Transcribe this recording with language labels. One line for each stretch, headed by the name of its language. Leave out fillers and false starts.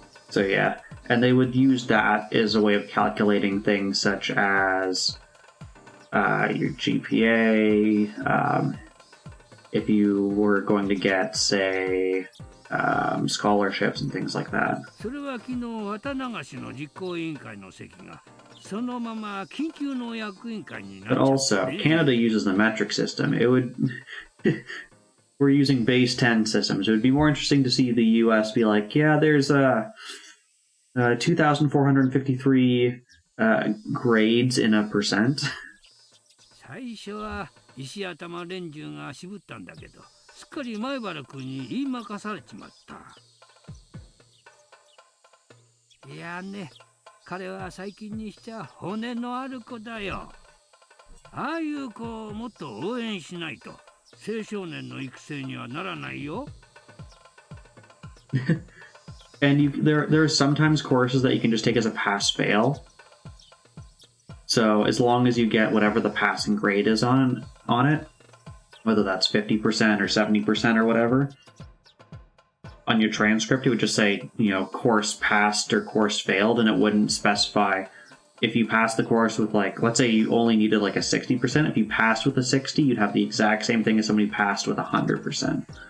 English: So yeah, and they would use that as a way of calculating things such as your GPA, if you were going to get, say, scholarships and things like that.
Japanese: それは昨日綿流しの実行委員会の席がそのまま緊急の役員会になっちゃ
English: But
Japanese: って
English: also, Canada uses the metric system. It would... We're using base 10 systems. It would be more interesting to see the US be like, yeah, there's 2,453 grades in a percent.
Japanese: 最初は石頭連中が渋ったんだけど、すっかり前原君に言いまかされちまった。いやね、彼は最近にしちゃ骨のある子だよ。ああいう子をもっと応援しないと青少年の育成にはならないよ。
English: And there are sometimes courses that you can just take as a pass-fail. So as long as you get whatever the passing grade is on it, whether that's 50% or 70% or whatever, on your transcript, it would just say, you know, course passed or course failed, and it wouldn't specify if you passed the course with, like, let's say you only needed like a 60%. If you passed with a 60, you'd have the exact same thing as somebody passed with 100%.